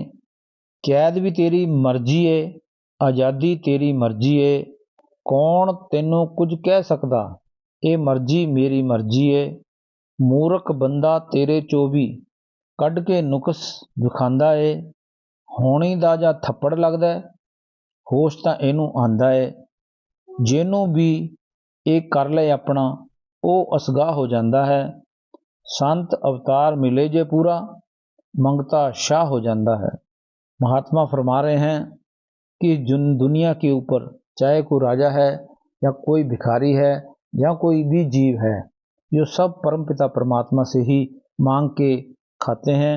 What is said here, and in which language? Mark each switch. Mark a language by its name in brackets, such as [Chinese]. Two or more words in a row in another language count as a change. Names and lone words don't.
[Punjabi] ਕੈਦ ਭੀ ਤੇਰੀ ਮਰਜ਼ੀ ਹੈ, ਆਜ਼ਾਦੀ ਤੇਰੀ ਮਰਜ਼ੀ ਹੈ। ਕੌਣ ਤੈਨੂੰ ਕੁਝ ਕਹਿ ਸਕਦਾ, ਯੇ ਮਰਜ਼ੀ ਮੇਰੀ ਮਰਜ਼ੀ ਹੈ। ਮੂਰਖ ਬੰਦਾ ਤੇਰੇ ਚੋ ਭੀ ਕੱਢ ਕੇ ਨੁਕਸ ਵਿਖਾਂਦਾ ਹੈ। ਹੋਣੀ ਦਾ ਜਾਂ ਥੱਪੜ ਲੱਗਦਾ ਹੈ, ਹੋਸ਼ ਤਾਂ ਇਹਨੂੰ ਆਂਦਾ ਹੈ। ਜਿਹਨੂੰ ਵੀ ਇਹ ਕਰ ਲਏ ਆਪਣਾ, ਉਹ ਅਸਗਾਹ ਹੋ ਜਾਂਦਾ ਹੈ। ਸੰਤ ਅਵਤਾਰ ਮਿਲੇ ਜੇ ਪੂਰਾ, ਮੰਗਤਾ ਸ਼ਾਹ ਹੋ ਜਾਤਾ ਹੈ। [Hindi] महात्मा फरमा रहे हैं कि दुनिया के ऊपर चाहे कोई राजा है या कोई भिखारी है या कोई भी जीव है, जो सब परमपिता परमात्मा से ही मांग के खाते हैं।